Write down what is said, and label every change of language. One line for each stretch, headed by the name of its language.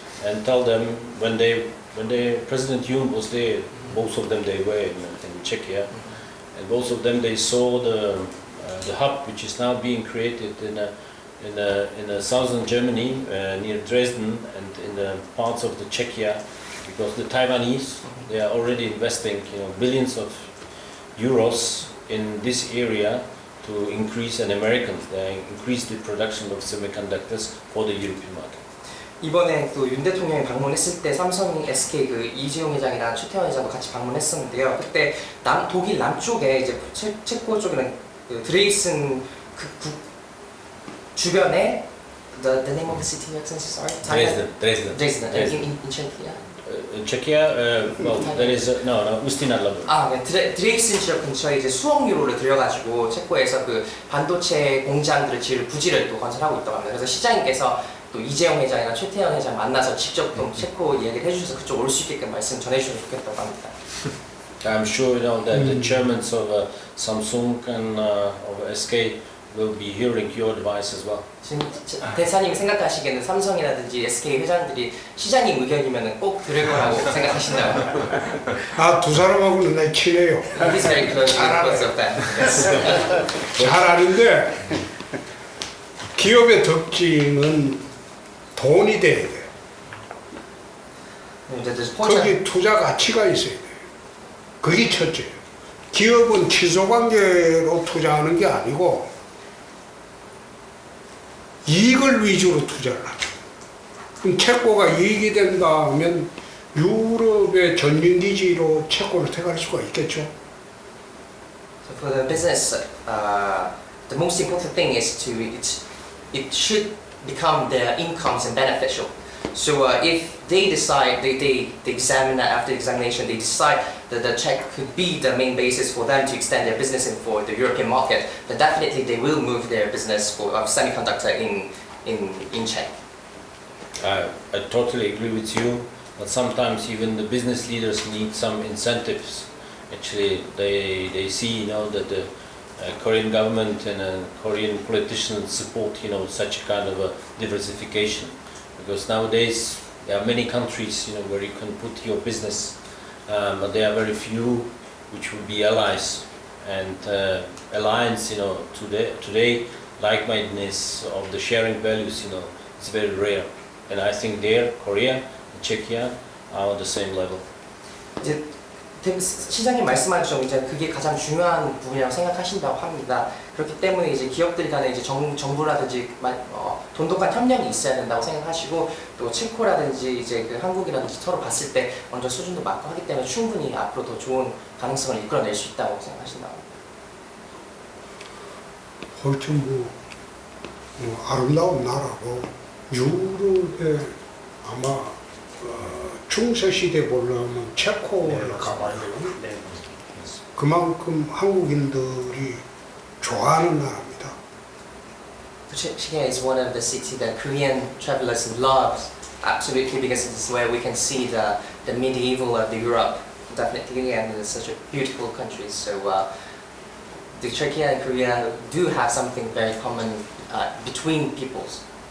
English: And tell them when President Yoon was there, both of them they were in Czechia, and both of them they saw the hub which is now being created in southern Germany near Dresden and in the parts of the Czechia, because the Taiwanese they are already investing billions of euros in this area to increase, and Americans they increase the production of semiconductors for the European market.
Korean: 이번에 또 윤 대통령이 방문했을 때 삼성, SK 그 이재용 회장이랑 최태원 회장도 같이 방문했었는데요. 그때 독일 남쪽에 이제 체코 쪽에는 그 드레이슨 그 주변에 the name of the city, sorry.
English: Dresden. Dresden. In Czechia. Czechia, well, there is no Ustinadlabu.
Korean: 드레이슨 지역 근처에 이제 수억 유로를 들여가지고 체코에서 그 반도체 공장들을 지을 부지를 또 건설하고 있다고 합니다. 그래서 시장님께서 또 이재용 회장이나 최태원 회장 만나서 직접 또 체코 이야기를 해주셔서 그쪽 올 수 있게끔 말씀 전해주시면 좋겠다고 합니다.
English: I'm sure you know that the chairmans of Samsung and of SK will be hearing your advice as well.
Korean: 지금 대사님이 생각하시기에는 삼성이라든지 SK 회장들이 시장님 의견이면 꼭 들을 거라고 생각하신다고. 두 사람하고는 내 친해요.
English: He's very close with that.
Korean: 잘 아는데 기업의 특징은 돈이 돼야 돼. 거기 투자 가치가 있어야 돼. 그게 첫째예요. 기업은 취소관계로 투자하는 게 아니고 이익을 위주로 투자를 하죠. 그럼 체코가 이익이 된다 하면 유럽의 전진기지로 체코를 택할 수가 있겠죠.
English: So for the business, the most important thing is it should become their incomes and beneficial. So if they decide, they examine after examination, they decide that the Czech could be the main basis for them to extend their business in for the European market, then definitely they will move their business for semiconductor in Czech. I totally agree with you, but sometimes even the business leaders need some incentives. Actually, they see that the Korean government and Korean politicians support such a kind of a diversification. Because nowadays there are many countries where you can put your business, but there are very few which will be allies. And alliance, today like-mindedness of the sharing values, is very rare. And I think there, Korea and Czechia are on the same level.
Korean: 이제 시장님 말씀하신 이제 그게 가장 중요한 부분이라고 생각하신다고 합니다. 그렇기 때문에 이제 기업들 간에 이제 정부라든지 돈독한 협력이 있어야 된다고 생각하시고 또 체코라든지 이제 그 한국이라든지 서로 봤을 때 먼저 수준도 맞고 하기 때문에 충분히 앞으로 더 좋은 가능성을 이끌어낼 수 있다고 생각하신다고. 하여튼 아름다운 나라고 유럽에 아마 중세 시대 보려면 체코를 가봐야 되거든요. 네. 그만큼 한국인들이 좋아하는 나라입니다.
English: Czechia is one of the cities that Korean travelers love, absolutely, because it's where we can see the medieval of the Europe, definitely, and it's such a beautiful country. So the Czechia and Korea do have something very common between peoples.